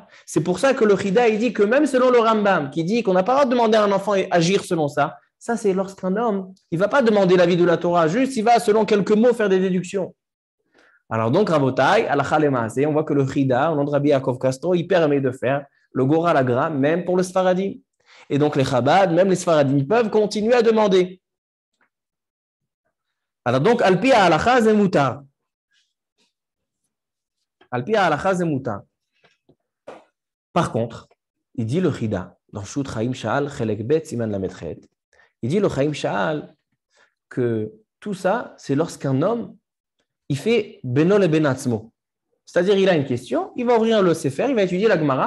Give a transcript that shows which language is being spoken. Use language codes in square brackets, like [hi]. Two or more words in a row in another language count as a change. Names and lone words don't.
[fr] C'est pour ça que le Chida, il dit que même selon le Rambam, qui dit qu'on n'a pas le droit de demander à un enfant et agir selon ça, ça, c'est lorsqu'un homme, il ne va pas demander l'avis de la Torah, juste il va, selon quelques mots, faire des déductions. Alors donc, Rabotai, [he] הלכה למעשה, [fr] on voit que le Chida, au nom de Rabbi Yaakov Castro, il permet de faire le Gora Lagra, même pour le Sfaradim. Et donc, les Chabad, même les Sfaradim, peuvent continuer à demander. Alors donc, [he] על פי הלכה זה מותר. על פי הלכה זה מותר. [fr] Par contre, il dit le Chida, dans Shut Chaim Sha'al, [he] חלק ב סימן ל"ח, [fr] il dit le Chaim Sha'al que tout ça, c'est lorsqu'un homme, il fait [he] בינו לבין עצמו. [fr] C'est-à-dire, il a une question, il va ouvrir le Sefer, il va étudier la Gemara.